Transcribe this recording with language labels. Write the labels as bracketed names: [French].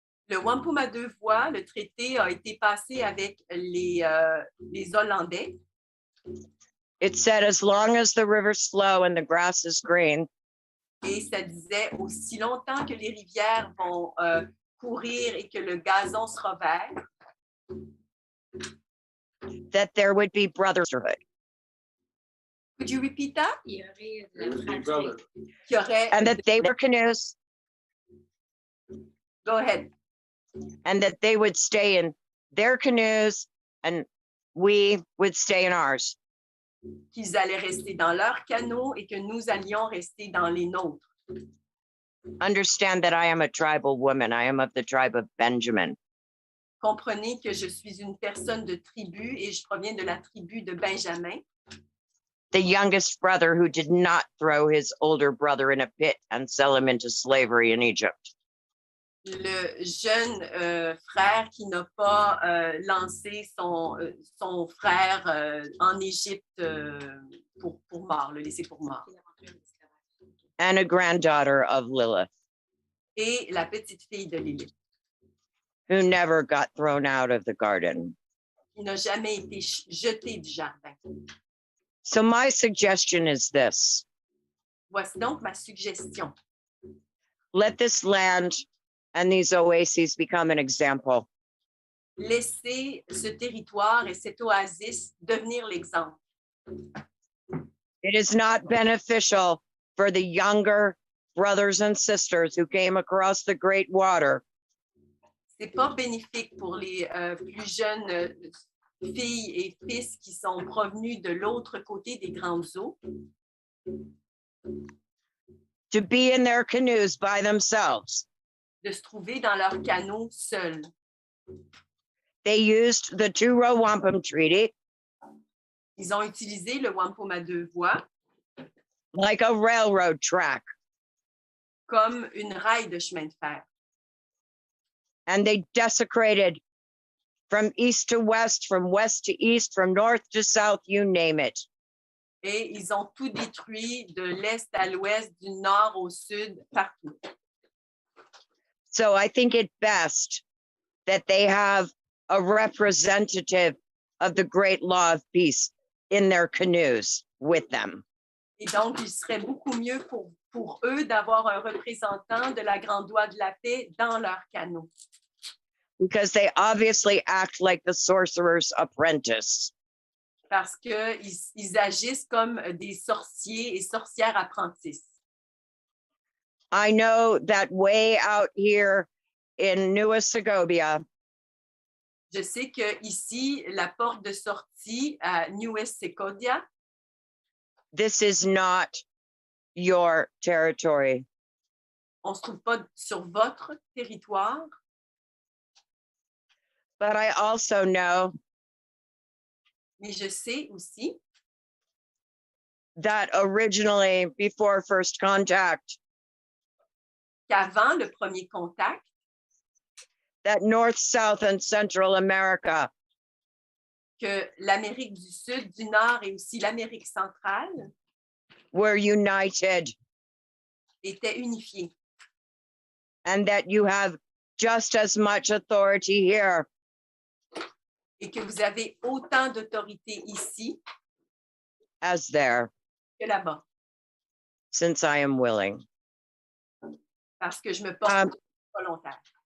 [French] Le Wampum à deux voix, le traité a été passé avec les Hollandais. [English] it said, as long as the rivers flow and the grass is green, [French] Et ça disait, aussi longtemps que les rivières vont courir et que le gazon sera vert, [English] that there would be brotherhood. could you repeat that? [French] Il y aurait de la fratrie. Qu'il y aurait, [English] And that they were canoes, go ahead. and that they would stay in their canoes, and we would stay in ours. [French] Qu'ils allaient rester dans leur canot et que nous allions rester dans les nôtres. [English] Understand that I am a tribal woman. I am of the tribe of Benjamin. [French] Comprenez que je suis une personne de tribu et je proviens de la tribu de Benjamin, [English] The youngest brother who did not throw his older brother in a pit and sell him into slavery in Egypt. [French] le jeune frère qui n'a pas lancé son frère en Égypte pour mort, le laisser pour mort. [English] And a granddaughter of Lilith, [French] Et la petite fille de Lilith, [English] who never got thrown out of the garden. [French] qui n'a jamais été jetée du jardin. [English] So my suggestion is this: [French] Voici donc ma suggestion. [English] let this land and these oases become an example. [French] Laissez ce territoire et cette oasis devenir l'exemple. [English] It is not beneficial for the younger brothers and sisters who came across the great water [French] C'est pas bénéfique pour les plus jeunes filles et fils qui sont provenus de l'autre côté des grandes eaux [English] to be in their canoes by themselves. [French] de se trouver dans leur canot seuls. [English] They used the two-row Wampum Treaty [French] Ils ont utilisé le Wampum à deux voies [English] like a railroad track, [French] comme une raille de chemin de fer. [English] and they desecrated from east to west, from west to east, from north to south, you name it. [French] Et ils ont tout détruit de l'est à l'ouest, du nord au sud, partout. [English] So I think it best that they have a representative of the great law of peace in their canoes with them. [French] Et donc, il serait beaucoup mieux pour eux d'avoir un représentant de la grande loi de la paix dans leur canot. [English] Because they obviously act like the sorcerer's apprentice. [French] parce qu'ils agissent comme des sorciers et sorcières apprentis. [English] I know that way out here in New Segovia, [French] Je sais que ici, la porte de sortie à New Segovia, [English] this is not your territory. [French] on ne se trouve pas sur votre territoire, [English] But I also know [French] mais je sais aussi [English] that originally, before first contact, [French] qu'avant le premier contact, [English] that North, South, and Central America [French] que l'Amérique du Sud, du Nord et aussi l'Amérique centrale [English] were united, [French] étaient unifiées [English] and that you have just as much authority here [French] et que vous avez autant d'autorité ici [English] as there, [French] que là-bas, [English] since I am willing. [French] parce que je me porte volontaire.